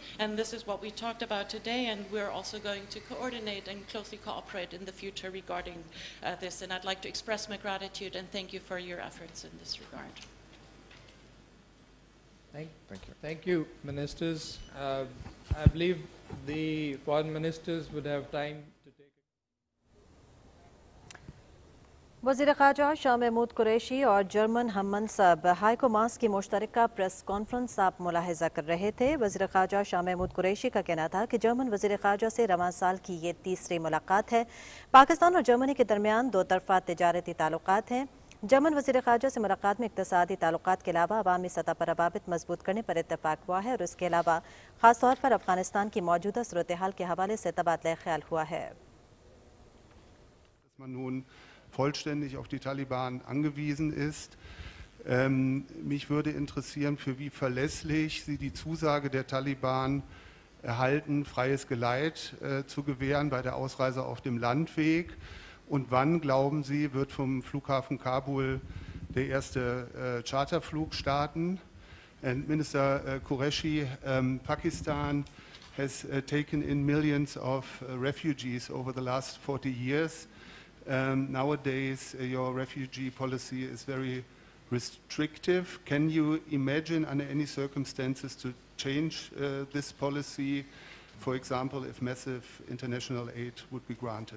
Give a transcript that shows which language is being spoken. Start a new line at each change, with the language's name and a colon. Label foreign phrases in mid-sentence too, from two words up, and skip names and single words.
English: And this is what we talked about today. And we're also going to coordinate and closely cooperate in the future regarding this. And I'd like to express my gratitude and thank you for your efforts in this regard. Thank you, ministers. I believe the foreign ministers would have time to take
Urdu: وزیر خارجہ شاہ محمود قریشی اور جرمن ہم منصب ہائیکو ماس کی مشترکہ پریس کانفرنس آپ ملاحظہ کر رہے تھے. وزیر خارجہ شاہ محمود قریشی کا کہنا تھا کہ جرمن وزیر خارجہ سے رواں سال کی یہ تیسری ملاقات ہے. پاکستان اور جرمنی کے درمیان دو طرفہ تجارتی تعلقات ہیں. جرمن وزیر خارجہ سے ملاقات میں اقتصادی تعلقات کے علاوہ عوامی سطح پر روابط مضبوط کرنے پر اتفاق ہوا ہے اور اس کے علاوہ خاص طور پر افغانستان کی موجودہ صورت حال کے حوالے سے تبادلہ خیال ہوا ہے.
German: vollständig auf die Taliban angewiesen ist. Mich würde interessieren, für wie verlässlich Sie die Zusage der Taliban erhalten, freies Geleit zu gewähren bei der Ausreise auf dem Landweg. Und wann, glauben Sie, wird vom Flughafen Kabul der erste Charterflug starten?
English: And Minister Qureshi, Pakistan has taken in millions of refugees over the last 40 years. Nowadays, your refugee policy is very restrictive. Can you imagine under any circumstances to change this policy, for example, if massive international aid would be granted?